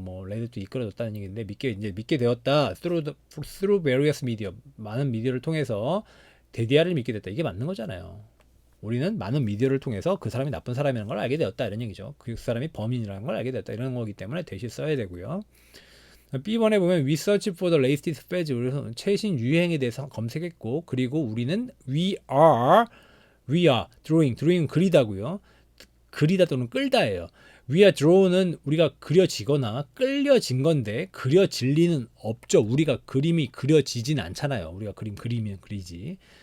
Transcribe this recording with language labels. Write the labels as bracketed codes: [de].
[ko] 뭐, led to 이끌어졌다는 얘기인데, 믿게 되었다. through various media. 많은 미디어를 통해서 데디아를 믿게 됐다. 이게 맞는 거잖아요. 우리는 많은 미디어를 통해서 그 사람이 나쁜 사람이라는 걸 알게 되었다 이런 얘기죠. 그 사람이 범인이라는 걸 알게 되었다 이런 거기 때문에 대시 써야 되고요. [en] B번에 보면 we search for the latest fad. [ko] 그래서 최신 유행에 대해서 검색했고 그리고 우리는 we are drawing 그리다고요. 그리다 또는 끌다예요. We are draw 는 우리가 그려지거나 끌려진 건데 그려질 리는 없죠. 우리가 그림이 그려지진 않잖아요. 우리가 그리면 그리지.